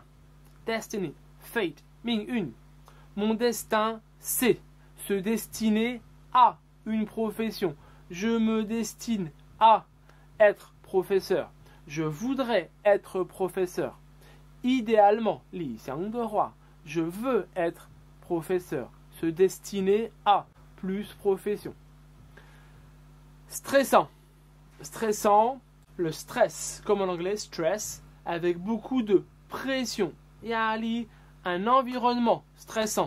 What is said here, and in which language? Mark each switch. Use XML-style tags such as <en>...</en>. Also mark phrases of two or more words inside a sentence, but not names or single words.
<en>Destiny. Fate.</en> <zh>命运.</zh> <fr>Mon destin, c'est se destiner à une profession. Je me destine à être professeur. Je voudrais être professeur. Idéalement,</fr> <zh>理想的话,</zh> <fr>je veux être professeur. Se destiner à plus profession. Stressant. Stressant, le stress, comme en anglais, stress, avec beaucoup de pression.</fr> <zh>压力,</zh> <fr>un environnement stressant.</fr>